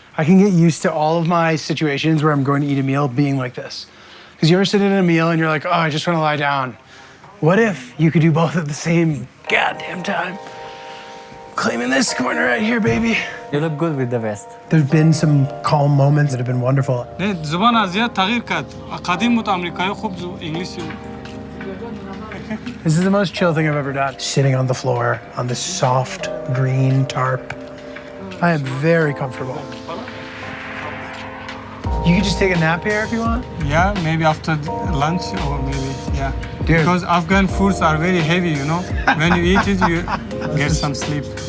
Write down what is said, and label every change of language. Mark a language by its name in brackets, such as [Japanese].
[English] I can get used to all of my situations where I'm going to eat a meal being like this. Because you ever sit in a meal and you're like, oh, I just want to lie down. What if you could do both at the same goddamn time? Claiming this corner right here, baby. You look good with the vest. There's been some calm moments that have been wonderful. [Persian] زبان ازیاد تغییر کرد. قدیم بود آمریکایی خوب انگلیسی. [English] This is the most chill thing I've ever done. Sitting on the floor on this soft green tarp. I am very comfortable. You could just take a nap here if you want? Yeah, maybe after lunch or maybe, yeah. Dude. Because Afghan foods are very heavy, you know. When you eat it, you get some sleep.